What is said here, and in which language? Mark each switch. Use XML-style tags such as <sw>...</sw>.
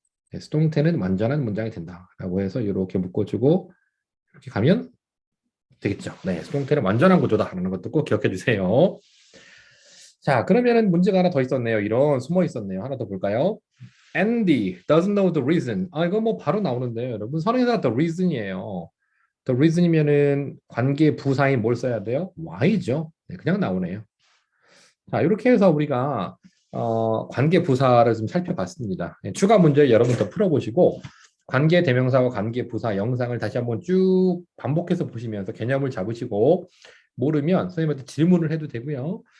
<ko>네, 수동태는 완전한 문장이 된다라고 해서 이렇게 묶어주고 이렇게 가면 되겠죠. 네, 수동태는 완전한 구조다라는 것도 꼭 기억해 주세요. 자, 그러면은 문제가 하나 더 있었네요. 이런 숨어 있었네요. 하나 더 볼까요?</ko> <en>Andy doesn't know the reason.</en> <ko>아, 이거 뭐 바로 나오는데요. 여러분, 선행사 the reason이에요. the reason이면은 관계 부사에 뭘 써야 돼요? why죠. 네, 그냥 나오네요. 자, 이렇게 해서 우리가 관계 부사를 좀 살펴봤습니다. 네, 추가 문제 여러분 더 풀어보시고 관계 대명사와 관계 부사 영상을 다시 한번 쭉 반복해서 보시면서 개념을 잡으시고 모르면 선생님한테 질문을 해도 되고요.</ko>